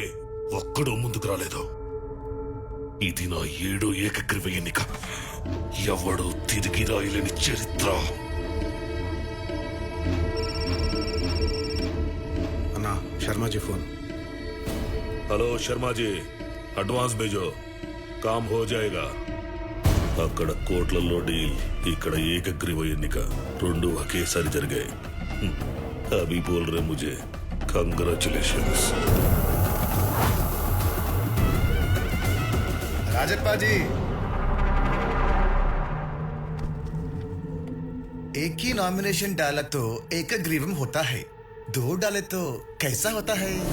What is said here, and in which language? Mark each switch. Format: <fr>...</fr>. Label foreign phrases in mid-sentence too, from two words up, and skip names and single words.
<te>ఒక్కడో ముందుకు రాలేదు. ఇది నా 7వ ఏకగ్రీవ ఎన్నిక. ఎవడో తిరిగి రాయలేని చరిత్ర. అన్నా, శర్మాజీ ఫోన్.</te> <hi>హలో శర్మాజీ, అడ్వాన్స్ भेजो, काम हो जाएगा.</hi> <te>అక్కడ కోట్లలో డీల్, ఇక్కడ ఏకగ్రీవ ఎన్నిక. 2 ఒకేసారి జరిగాయి.</te> <hi>अभी बोल रे मुझे, कंग्राचुलेशन्स. राजप्पा जी, एक ही नॉमिनेशन डाला तो एकग्रीवम होता है, 2 डाले तो कैसा होता है?</hi>